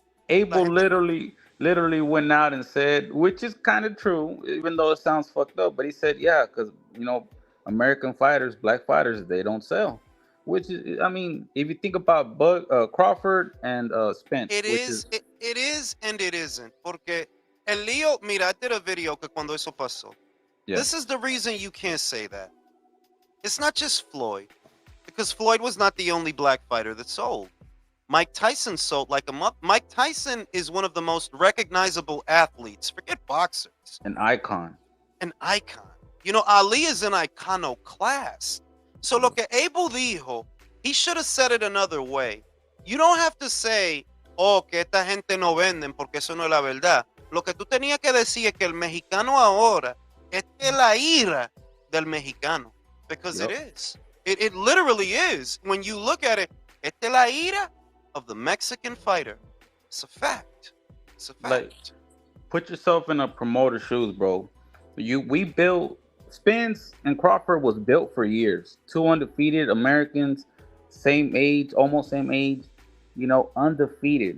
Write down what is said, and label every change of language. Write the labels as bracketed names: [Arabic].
[English] Abel literally went out and said, which is kind of true, even though it sounds fucked up, but he said, yeah, because, you know, American fighters, black fighters, they don't sell. Which is, I mean, if you think about Crawford and Spence. It is and it isn't. [Spanish] Porque el lío, mira, [English] I did a video [Spanish] que cuando eso pasó. [English] Yeah. This is the reason you can't say that. It's not just Floyd, because Floyd was not the only black fighter that sold. Mike Tyson sold like a month. Mike Tyson is one of the most recognizable athletes. Forget boxers. An icon. You know, Ali is an iconoclast. So [Spanish] lo que Abel dijo, [English] he should have said it another way. You don't have to say, oh, [Spanish] que esta gente no venden porque eso no es la verdad. Lo que tú tenías que decir es que el mexicano ahora, esta es la ira del mexicano. [English] Because it is. It literally is. When you look at it, [Spanish] esta es la ira [English] of the Mexican fighter. It's a fact. Like, put yourself in a promoter's shoes, bro. We built, Spence and Crawford was built for years. 2 undefeated Americans, same age, almost same age, you know, undefeated.